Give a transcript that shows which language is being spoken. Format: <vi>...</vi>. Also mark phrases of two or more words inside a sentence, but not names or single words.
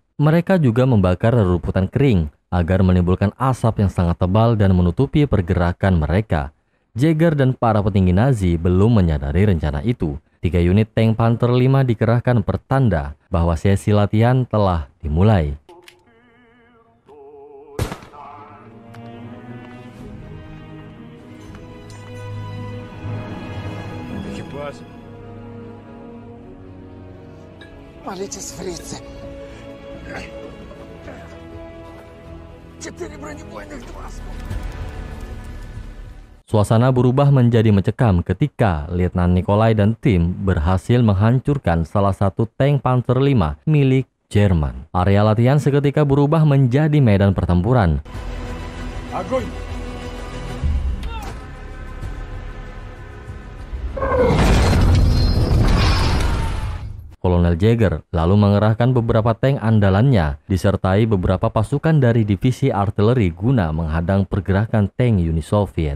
<id>Mereka juga membakar rerumputan kering agar menimbulkan asap yang sangat tebal dan menutupi pergerakan mereka. Jaeger dan para petinggi Nazi belum menyadari rencana itu. 3 unit tank Panther 5 dikerahkan pertanda bahwa sesi latihan telah dimulai.</id> <ru>Молитесь, фрицы. 4 бронебойных 2.</ru> <id>Suasana berubah menjadi mencekam ketika Letnan Nikolai dan tim berhasil menghancurkan salah satu tank Panther 5 milik Jerman. Area latihan seketika berubah menjadi medan pertempuran. Kolonel Jaeger lalu mengerahkan beberapa tank andalannya disertai beberapa pasukan dari divisi artileri guna menghadang pergerakan tank Uni Soviet.</id>